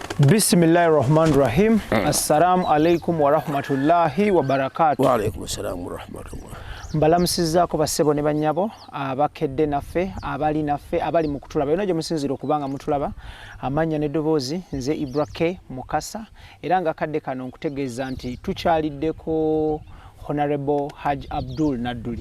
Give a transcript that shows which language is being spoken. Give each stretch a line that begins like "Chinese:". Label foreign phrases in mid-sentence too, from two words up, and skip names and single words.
Arabic: Bismillahirrahmanirrahim. السلام عليكم ورحمة الله وبركاته. وعليكم السلام ورحمة الله.
Ganda: Mbalamusizzaako bassebo ne bannyabo abakedde naffe abali naffe abali mu kutulaba eno gye musinzira okubanga mutulaba amannya n'eddoboozi nze IBRAH Mukasa era nga kadde kano nkutegeeza nti tukyaliddeko Honorable HAJJI ABDUL NADDULI.